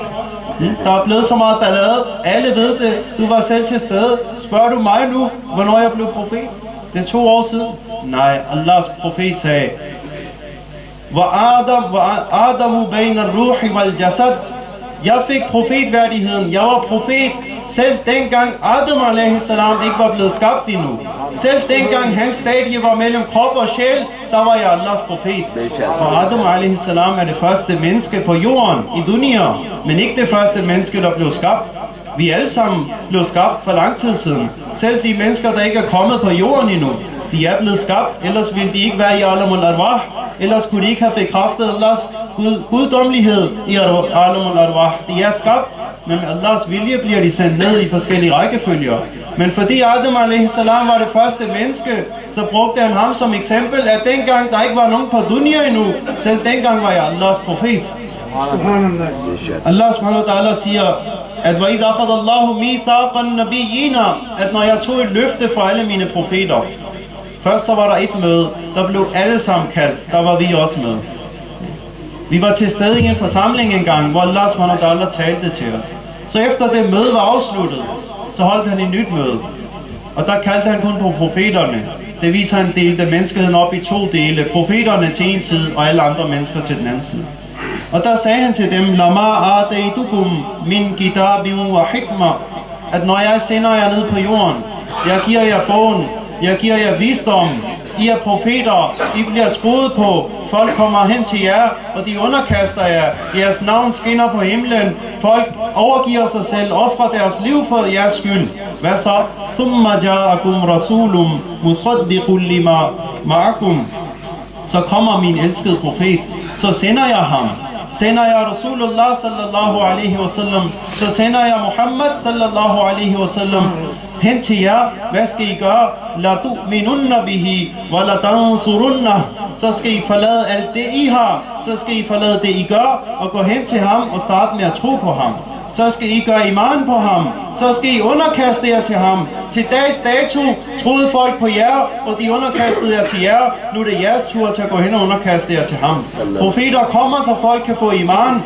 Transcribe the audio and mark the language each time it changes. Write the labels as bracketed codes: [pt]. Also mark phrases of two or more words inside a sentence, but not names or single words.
[da] Der er blevet så meget ballade, alle ved det, du var selv til stede. Spørger du mig nu, hvornår jeg blev profet? Det er 2 år siden. Nej, Allahs profet sagde, [ar] آدم بين الروح والجسد. [da] Jeg fik profetværdigheden, jeg var profet, selv dengang Adam [ar] عليه السلام [da] ikke var blevet skabt endnu. Selv dengang hans stadie var mellem krop og sjæl, der var jeg Allahs profet. Og Adam [ar] عليه السلام [da] er det første menneske på jorden i dunia, men ikke det første menneske, der blev skabt. Vi alle sammen blev skabt for lang tid siden. Selv de mennesker, der ikke er kommet på jorden endnu, de er blevet skabt, ellers ville de ikke være i [ar] عالم الأرواح. [da] Ellers kunne de ikke have bekræftet Allahs guddommelighed i [ar] عالم الأرواح. [da] De er skabt, men med Allahs vilje bliver de sendt ned i forskellige rækkefølger. Men fordi Adam [ar] عليه السلام [da] var det første menneske, så brugte han ham som eksempel, at dengang der ikke var nogen på dunia endnu, selv dengang var jeg Allahs profet. [ar] الله سبحانه وتعالى [da] siger, at [ar] وَإِذْ أَخَذَ اللَّهُ مِيثَاقَ النَّبِيِّينَ, [da] at når jeg tog et løfte fra alle mine profeter. Først så var der et møde, der blev alle sammen kaldt, der var vi også med. Vi var til stede i en forsamling engang, hvor [ar] الله سبحانه وتعالى [da] talte til os. Så efter det møde var afsluttet, så holdt han et nyt møde. Og der kaldte han kun på profeterne. Det viser, at han delte menneskeheden op i 2 dele. Profeterne til en side, og alle andre mennesker til den anden side. Og der sagde han til dem, [ar] لما آتيتكم من كتاب وحكمة, [da] at når jeg sender jer ned på jorden, jeg giver jer bogen, jeg giver jer visdom, I er profeter, I bliver troet på, folk kommer hen til jer, og de underkaster jer, jeres navn skinner på himlen, folk overgiver sig selv, offrer deres liv for jeres skyld. Hvad så? [ar] ثم جاءكم رسول مصدق لما معكم. [da] Så kommer min elskede profet, så sender jeg ham. Sender jeg [ar] رسول الله صلى الله عليه وسلم, [da] så sender jeg Muhammad [ar] صلى الله عليه وسلم [da] hen til jer. Hvad skal I gøre? [ar] لتؤمنن به ولتنصرن. [da] Så skal I forlade alt det I har, så skal I forlade det I gør og gå hen til ham og starte med at tro på ham. Så skal I gøre iman på ham, så skal I underkaste jer til ham. Til dags dato troede folk på jer, og de underkastede jer til jer. Nu er det jeres tur til at gå hen og underkaste jer til ham. Profeter kommer, så folk kan få iman.